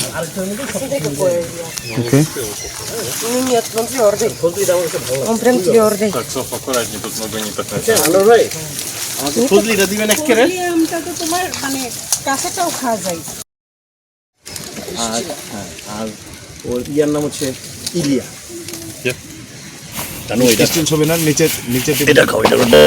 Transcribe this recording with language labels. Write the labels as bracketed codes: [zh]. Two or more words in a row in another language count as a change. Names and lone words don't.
[ru] Окей. Ну нет, он твердый. Он прям твердый. Так, Соф, аккуратнее, тут много не так [bn] ফজলিটা দিবেন একেবারে আমটা তো তোমার মানে কাঁচাটাও খাওয়া যায়। আর ওর ইয়ার নাম হচ্ছে ইলিয়া জানো এটা ডিস্টেন্স হবে না নিচে নিচে এটা খাও এটা